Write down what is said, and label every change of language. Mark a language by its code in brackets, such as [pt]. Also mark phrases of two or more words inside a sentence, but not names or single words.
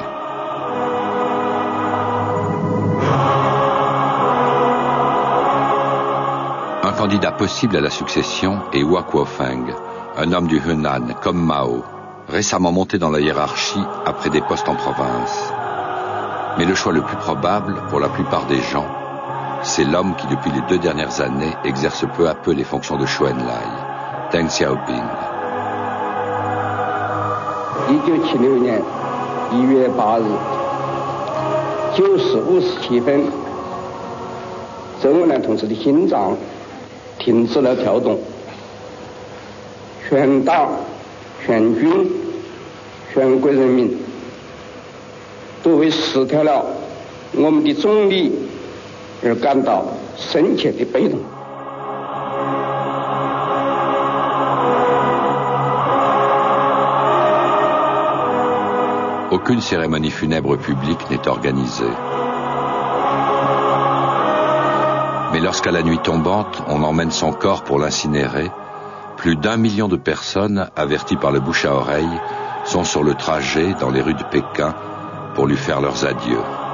[fr] Un candidat possible à la succession est Hua Kuo-feng, un homme du Hunan, comme Mao, récemment monté dans la hiérarchie après des postes en province. Mais le choix le plus probable, pour la plupart des gens, c'est l'homme qui, depuis les 2 dernières années, exerce peu à peu les fonctions de Chou En-lai, Deng Xiaoping. [zh] 1976 年1月8日9时57分，周恩来同志的心脏停止了跳动，全党、全军、全国人民都为失掉了我们的总理而感到深切的悲痛。 [fr] Aucune cérémonie funèbre publique n'est organisée. Mais lorsqu'à la nuit tombante, on emmène son corps pour l'incinérer, plus d'1 million de personnes, averties par le bouche à oreille, sont sur le trajet dans les rues de Pékin pour lui faire leurs adieux.